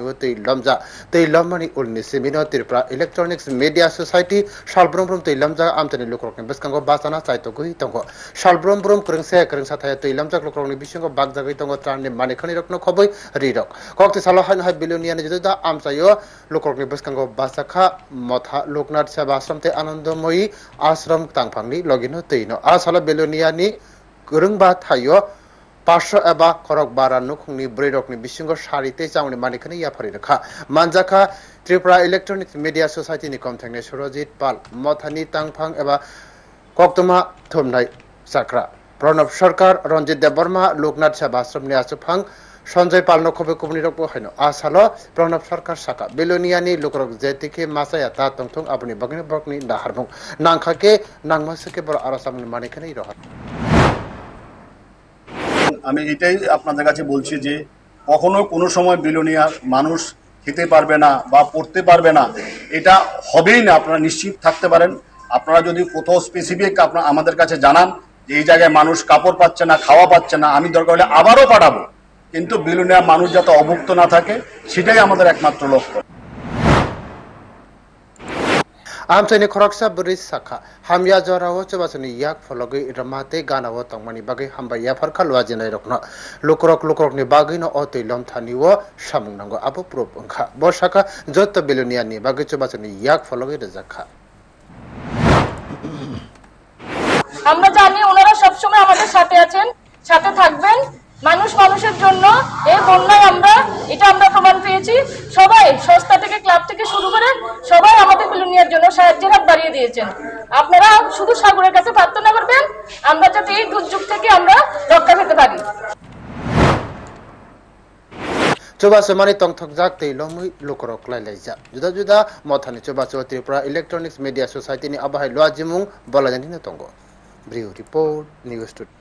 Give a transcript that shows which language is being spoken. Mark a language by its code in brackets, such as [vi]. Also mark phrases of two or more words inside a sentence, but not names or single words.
[trp] wo tei lamani ulni semino Tripura Electronics Media Society salbrum tei lamja amtani lokorokni beskango basana chaito gui tongo salbrum krengsa thaya tei lamjak lokorokni bisingo bagjagai tongo tranni manikhani rokno khoboi rirok kokti salo hai biloniani juda amsayo lokorokni beskango basakha motha Loknath Seva Ashram te Anandamoyi Ashram tangphangni logino teino asala beloniani gorongba thayo 500 एबा खरक बारा नुखुंनि ब्रेडकनि बिसिंगो सारिते जावनि मानिखनि याफारि रखा मानजाखा त्रिपुरा इलेक्ट्रनिक्स मीडिया सोसाइटी नि कमथांनि सुरजित पाल मथानि तांफां एबा कक्तमा थुमनाय साक्रा प्रणब सरकार रंजित देबबर्मा लोकनाथ सेवा आश्रमनि आसुफां सञ्जय पाल नखबे कुबनि रकबो हैनो आसालो प्रणब सरकार साका बेलोनियानि लोकरक जेतिके मासाया ता तंथुं आपनि बगनि बगनि दाहारमुं नांखाके नांमासके बर आरासामनि मानिखनि रहा [bn] আমি এটাই আপনাদের কাছে বলছি যে কখনো কোনো সময় বিলোনিয়ার মানুষ খেতে পারবে না বা পড়তে পারবে না এটা হবেই না আপনারা নিশ্চিত থাকতে পারেন আপনারা যদি কোথাও স্পেসিফিক আপনারা আমাদের কাছে জানান যে এই জায়গায় মানুষ কাপড় পাচ্ছে না খাওয়া পাচ্ছে না আমি দরকার হলে আবারও পাঠাবো কিন্তু বিলোনিয়ার মানুষ যাতে অভুক্ত না থাকে সেটাই আমাদের একমাত্র লক্ষ্য [trp] Amsani khoroksa buris sakha hamya jorawo chobasani yak phologi ramate ganawo tongmani bagi hamba yafar khalwa jinai rokno lukrok ni bagi no otei lom thaniwo samung nango abo proof angkha bo sakha jotta beloniani bagi chobasani yak phologi rejakha [bn] আমরা জানি ওনারা সব সময় আমাদের সাথে আছেন সাথে থাকবেন মানুষের জন্য এই বন্যায় আমরা প্রমাণ পেয়েছি সবাই সংস্থা থেকে ক্লাব থেকে শুরু করে সবাই আমাদের বিলোনিয়ার জন্য সাহায্যের হাত বাড়িয়ে দিয়েছেন আপনারা শুধু সাগরের কাছে প্রার্থনা করবেন আমরা যাতে এই দুর্যোগ থেকে আমরা রক্ষা পেতে পারি [trp] Coba semani tongthok jak tei lomui lukrok lailaija juda mothani coba Tripura Electronics Media Society ni abahai loajimung bolajani tongo Brio report news